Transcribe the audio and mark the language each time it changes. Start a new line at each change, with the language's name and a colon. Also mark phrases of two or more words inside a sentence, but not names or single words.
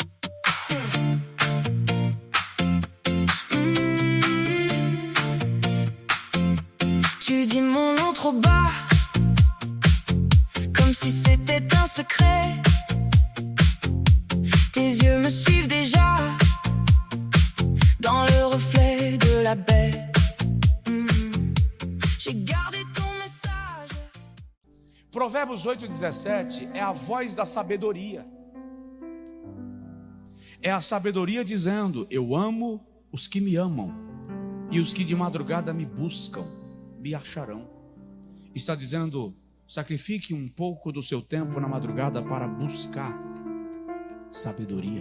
French: Tu dis mon nom trop bas, comme si c'était un secret. Tes yeux me suivent déjà dans le reflet de la baie. J'ai gardé ton message.
Portuguese: Provérbios 8:17 é a voz da sabedoria. É a sabedoria dizendo: eu amo os que me amam, e os que de madrugada me buscam me acharão. Está dizendo: sacrifique um pouco do seu tempo na madrugada para buscar sabedoria.